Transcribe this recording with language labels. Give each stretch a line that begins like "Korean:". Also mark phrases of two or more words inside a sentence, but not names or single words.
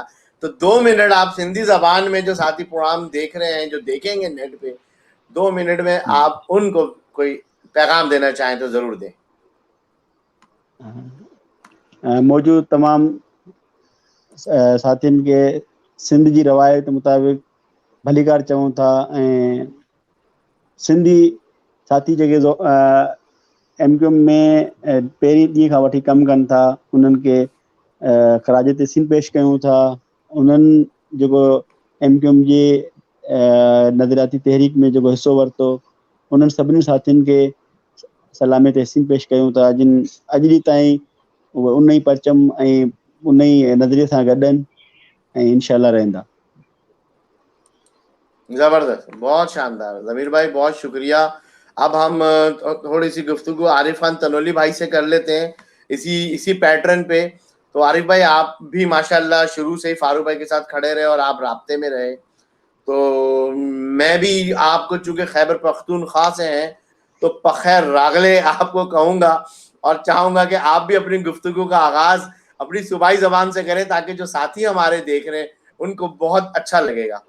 Urdu: تو 2 منٹ آپ سندھی زبان میں جو ساتھی پروگرام دیکھ رہے ہیں، جو دیکھیں گے نیٹ پہ، 2 منٹ میں آپ ان کو کوئی پیغام دینا چاہیں تو ضرور دیں.
Sindhi: موجود تمام ساتھین کے سندھ جی روایت مطابق بھلی کار چऊं था ऐं सिंधी साथी जेके एम क्यू एम में पहिरीं ॾींहं खां वठी कमु कनि था उन्हनि खे ख़राज तहसीन पेश कयूं था. उन्हनि जेको एम क्यू एम जे नज़रियाती तहरीक में जेको हिसो वरितो उन्हनि सभिनी साथियुनि खे सलामी तहसीन पेश कयूं था, जिन अॼु ॾींहं ताईं उहे उन ई परचम ऐं उन ई नज़रिए सां गॾु आहिनि ऐं इंशाल्लाह रहंदा.
Urdu: زبردست، بہت شاندار ضمیر بھائی، بہت شکریہ. اب ہم تھوڑی سی گفتگو عارف خان تنولی بھائی سے کر لیتے ہیں اسی پیٹرن پہ. تو عارف بھائی آپ بھی ماشاءاللہ شروع سے ہی فاروق بھائی کے ساتھ کھڑے رہے اور آپ رابطے میں رہے. تو میں بھی آپ کو چونکہ خیبر پختونخوا سے ہیں تو
Pashto: بخیر راغلے
Urdu: آپ کو کہوں گا اور چاہوں گا کہ آپ بھی اپنی گفتگو کا آغاز اپنی صوبائی زبان سے کریں تاکہ جو ساتھی ہمارے دیکھ رہے ہیں ان کو بہت اچھا لگے گا.